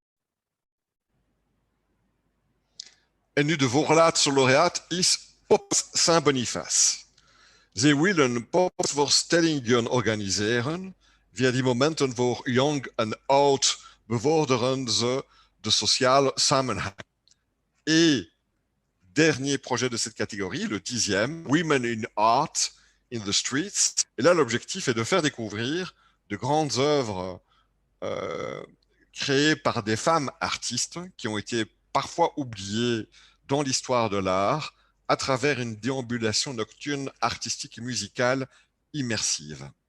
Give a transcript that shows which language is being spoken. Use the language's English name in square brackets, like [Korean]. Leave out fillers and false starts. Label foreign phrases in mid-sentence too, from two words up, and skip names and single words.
[Dutch] En nu de voorlaatste laureaat is Pops Saint-Boniface. Ze willen popsvoorstellingen organiseren. Via die momenten voor jong en oud bevorderen ze de sociale samenhang. [French] Et dernier projet de cette catégorie, le 10e, Women in Art in the Streets. Et là, l'objectif est de faire découvrir de grandes œuvres créées par des femmes artistes qui ont été parfois oubliées dans l'histoire de l'art à travers une déambulation nocturne artistique et musicale immersive.